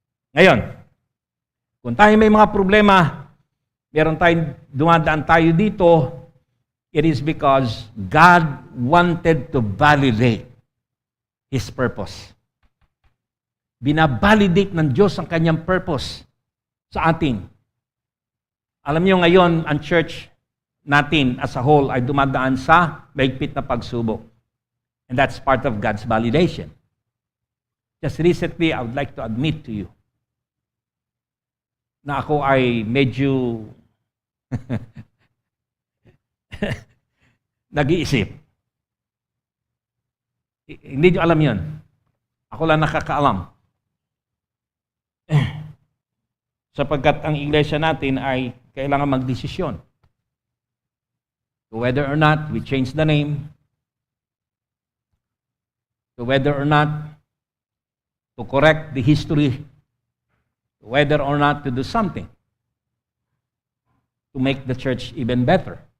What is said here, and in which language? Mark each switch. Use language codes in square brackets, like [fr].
[tl] Ngayon, kung tayo may mga problema, meron tayong dumadaan tayo dito, [en] it is because God wanted to validate His purpose. [tl] Binabalidate ng Diyos ang kanyang purpose sa atin. Alam niyo ngayon, ang church natin as a whole ay dumadaan sa mahigpit na pagsubok. [en] And that's part of God's validation. Just recently, I would like to admit to you [tl] na ako ay medyo nag-iisip. Hindi niyo alam yun. Ako lang nakakaalam. Sapagkat ang iglesia natin ay kailangan magdesisyon. [en] To whether or not we change the name, to whether or not to correct the history, to whether or not to do something to make the church even better.